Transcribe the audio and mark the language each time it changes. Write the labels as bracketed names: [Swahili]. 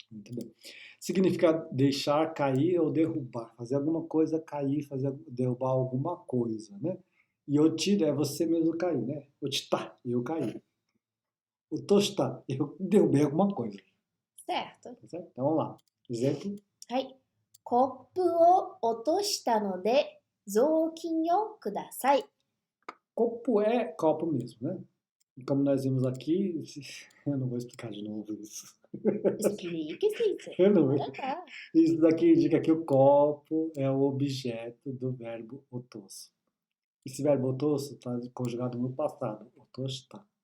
[Portuguese] Muito bem. Significa deixar cair ou derrubar. Fazer alguma coisa cair, derrubar alguma coisa, né? E o tiro é você mesmo cair, né? O titá, eu caí. O tostar. Eu derrubei alguma coisa. Certo. Tá certo? Então vamos lá. Exemplo. [Japanese] はい。コップを落としたので、雑巾をください。 [Portuguese] Copo é copo mesmo, né? E como nós vimos aqui, eu não vou explicar de novo isso. Explique, Cícero. Eu não vou. Bora lá. Isso daqui indica que o copo é o objeto do verbo otosso. Esse verbo otosso está conjugado no passado. Otostar.